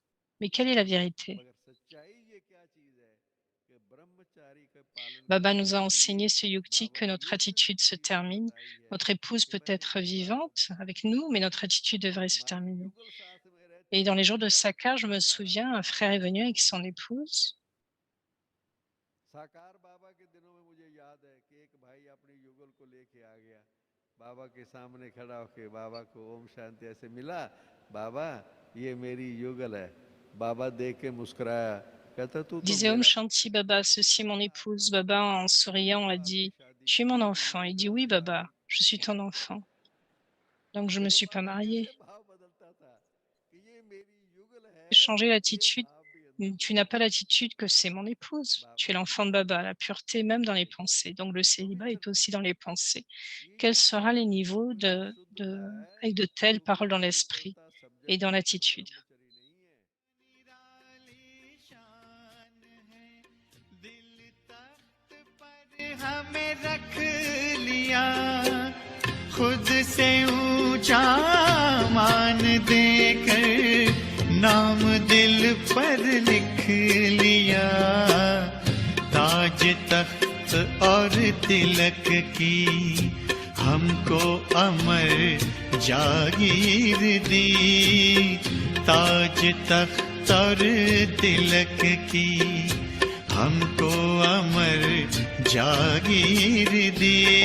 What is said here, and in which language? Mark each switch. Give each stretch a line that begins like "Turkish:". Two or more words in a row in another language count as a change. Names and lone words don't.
French: Mais quelle est la vérité? Baba nous a enseigné ce yukti que notre attitude se termine. Notre épouse peut être vivante avec nous, mais notre attitude devrait se terminer. Et dans les jours de Sakar, je me souviens, un frère est venu avec son épouse.
Hindi: साकार बाबा के दिनों में मुझे याद है कि एक भाई अपने युगल को लेके आ गया, बाबा के सामने खड़ा होके बाबा को ओम शांति ऐसे मिला, बाबा ये मेरी युगल है, बाबा देख के मुस्कुराया, कहता तू
French: Il
Hindi: तो
French: disait Om
Hindi: मेरा
French: Shanti Baba, ceci est mon épouse. Baba, en souriant, a dit Tu es mon enfant. Il dit Oui, Baba, je suis ton enfant. Donc, je ne me
Hindi: देखो
French: suis pas बाबा mariée.
Hindi: कैसे भाव बदलता था कि ये मेरी युगल है,
French: Changer
Hindi: ये
French: l'attitude.
Hindi: भाव भी अंदर
French: Tu
Hindi: होता
French: n'as pas
Hindi: था।
French: l'attitude que c'est mon épouse. Tu es बाबा l'enfant de Baba, la pureté même dans les pensées. Donc, le célibat est aussi dans les pensées. Quels seront les niveaux avec de telles paroles dans l'esprit et dans l'attitude?
Hindi: निराली शान है, दिल तख्त पर हमें रख लिया, खुद से ऊंचा मान देकर नाम दिल पर लिख लिया, ताज तख्त और तिलक की हमको अमर जागीर दी, ताज तख्त और तिलक की हमको अमर जागीर दी,